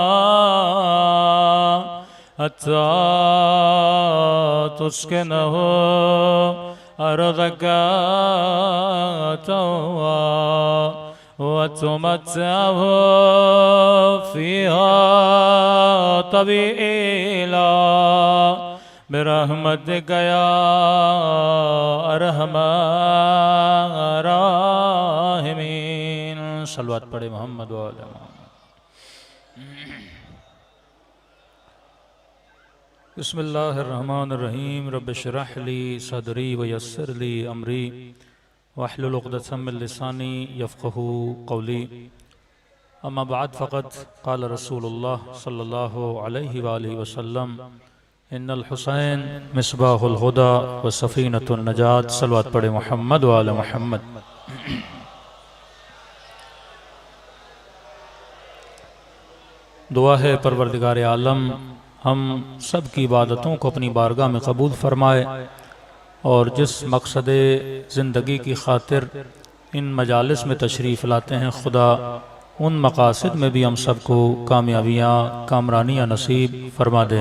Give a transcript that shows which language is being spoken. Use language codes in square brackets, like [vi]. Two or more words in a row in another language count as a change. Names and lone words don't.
[ar] حتى تسكنه أرضك طوعا وتمتعه فيها طويلا برحمتك يا أرحم الراحمين. [ur] صلی اللہ پڑھے محمد و آل محمد. बिस्मिल्लाहिर्रहमानिर्रहीम। [ar] رب اشرح لي صدري ويسر لي أمري واحلل عقدة من لساني يفقهوا قولي. أما بعد فقد قال رسول الله صلى الله عليه وآله وسلم إن الحسين مصباح الهدى وسفينة النجاة. [ur] صلی اللہ پڑھے محمد و آل محمد۔ دعا ہے پروردگار عالم ہم سب کی عبادتوں کو اپنی بارگاہ میں قبول فرمائے اور جس مقصد زندگی کی خاطر ان مجالس میں تشریف لاتے ہیں خدا ان مقاصد میں بھی ہم سب کو کامیابیاں کامرانیاں نصیب فرما دے.